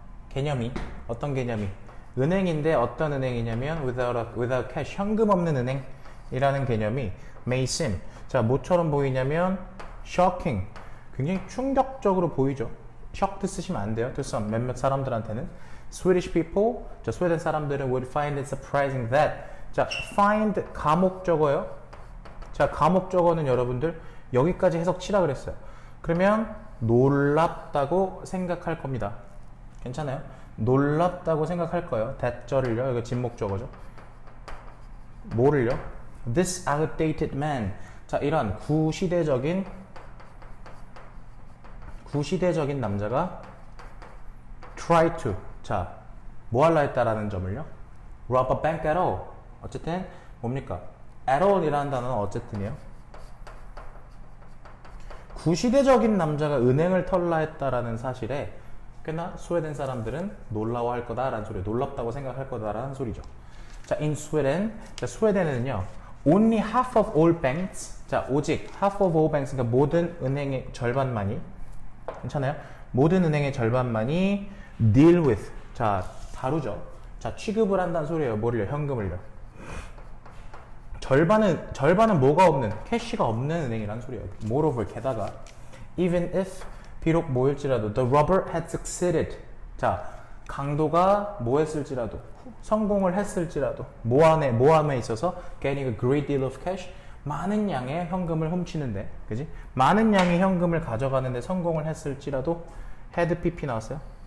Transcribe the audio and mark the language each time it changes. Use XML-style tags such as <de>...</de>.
<ko>개념이 어떤 개념이 은행인데 어떤 은행이냐면 without cash 현금 없는 은행이라는 개념이 may seem 자 뭐처럼 보이냐면 shocking 굉장히 충격적으로 보이죠.</ko> <en>shocked</en> <ko>쓰시면 안 돼요.</ko> <en>to some</en> <ko>몇몇 사람들한테는</ko> <en>Swedish people</en> <ko>자 스웨덴 사람들은</ko> <en>would find it surprising that 자 find 가목적어요.</en> <ko>자 가목적어는 여러분들 여기까지 해석 치라 그랬어요. 그러면 놀랍다고 생각할 겁니다. 괜찮아요? 놀랍다고 생각할 거예요. that절을요. 이거 진목적어죠. 뭐를요?</ko> <en>This outdated man.</en> <ko>자, 이런 구시대적인 남자가 try to. 자, 뭐 할라 했다라는 점을요?</ko> <en>rob a bank at all.</en> <ko>어쨌든 뭡니까? at all이라는 단어는 어쨌든이요. 구시대적인 남자가 은행을 털라 했다라는 사실에 꽤나 스웨덴 사람들은 놀라워할 거다라는 소리, 놀랍다고 생각할 거다라는 소리죠. 자, in Sweden, 자, 스웨덴은요,</ko> <en>only half of all banks,</en> <ko>자, 오직 half of all banks, 그러니까 모든 은행의 절반만이, 괜찮아요? 모든 은행의 절반만이 deal with, 자, 다루죠. 자, 취급을 한다는 소리예요. 뭐를요? 현금을요. 절반은 뭐가 없는, 캐시가 없는 은행이라는 소리예요.</ko> <en>Moreover,</en> <ko>게다가,</ko> <en>even if,</en> <ko>비록 뭐일지라도,</ko> <en>the robber had succeeded.</en> <ko>자, 강도가 뭐 했을지라도, 성공을 했을지라도, 모함에 있어서,</ko> <en>getting a great deal of cash,</en> <ko>많은 양의 현금을 훔치는데, 그지? 많은 양의 현금을 가져가는데 성공을 했을지라도, had pp 나왔어요?</ko>